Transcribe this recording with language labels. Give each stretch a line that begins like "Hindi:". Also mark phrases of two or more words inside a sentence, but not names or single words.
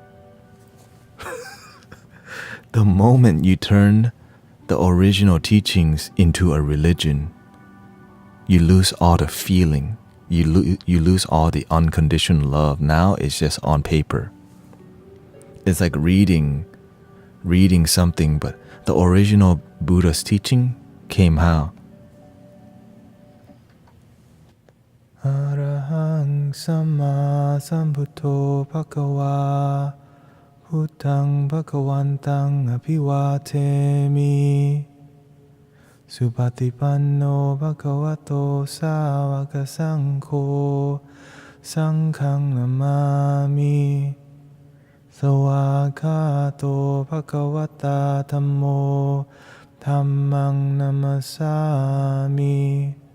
English: The moment you turn the original teachings into a religion, you lose all the feeling. You lose all the unconditional love. Now it's just on paper. It's like reading something, but the original Buddha's teaching came how?
Pali: Arahang Samma Sambuddho Bhagava Buddhang Bhagavantang Abhivatemi Supatipanno Bhagavato Sāvaka Saṅkho Saṅghang Namami Sawakato Bhagavata Dhammo Dhammang Namasami